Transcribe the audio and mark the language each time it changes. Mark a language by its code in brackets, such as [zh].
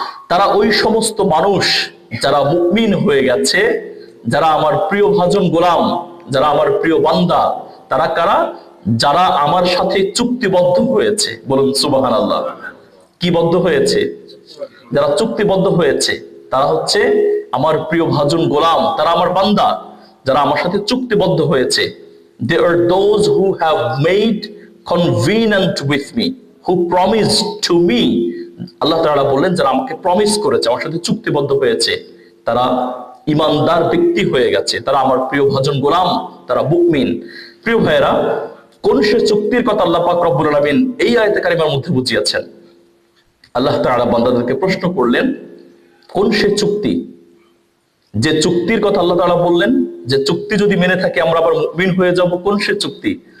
[bn] তারা ওই সমস্ত মানুষ যারা মুমিন হয়ে গেছে, যারা আমার প্রিয় ভাজন গোলাম, যারা আমার প্রিয় বান্দা। তারা কারা? যারা আমার সাথে চুক্তিবদ্ধ হয়েছে। বলুন সুবহানাল্লাহ। কি বদ্ধ হয়েছে? যারা চুক্তিবদ্ধ হয়েছে তারা হচ্ছে আমার প্রিয় ভাজন গোলাম, তারা আমার বান্দা, যারা আমার সাথে চুক্তিবদ্ধ হয়েছে। [en] They are those who have made covenant with me, who promised to me. [bn] আল্লাহ তাআলা বললেন, যারা আমাকে প্রমিস করেছে, আমার সাথে চুক্তিবদ্ধ হয়েছে, তারা ইমানদার ব্যক্তি হয়ে গেছে, তারা আমার প্রিয় ভাজন গোলাম, তারা মুমিন। প্রিয় ভাইয়েরা, কোন সে চুক্তির কথা আল্লাহ পাক রব্বুল আলামিন এই আয়াতে কারিমার মধ্যে বুঝিয়েছেন? আল্লাহ তাআলা বান্দাদেরকে প্রশ্ন করলেন, কোন সে চুক্তি, যে চুক্তির কথা আল্লাহ তাআলা বললেন যে চুক্তি যদি মেনে থাকে আমরা আবার মুমিন হয়ে যাব। কোন সে চুক্তি?